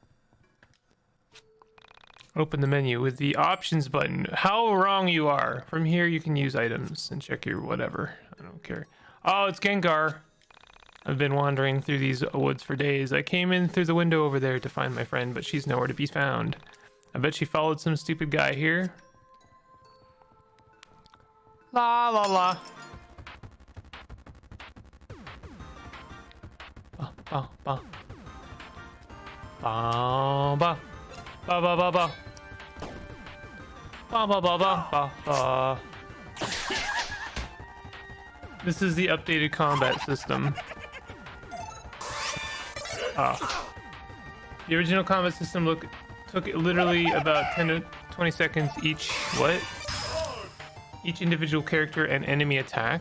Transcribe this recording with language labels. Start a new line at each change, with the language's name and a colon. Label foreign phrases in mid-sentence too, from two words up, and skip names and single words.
English: Open the menu with the options button. How wrong you are. From here you can use items and check your whatever. I don't care. Oh, it's Gengar. I've been wandering through these woods for days. I came in through the window over there to find my friend, but she's nowhere to be found. I bet she followed some stupid guy here. La la la. Ba ba ba ba ba ba ba ba ba ba ba ba ba. This is the updated combat system. The original combat system took literally about 10 to 20 seconds each. What? Each individual character and enemy attack.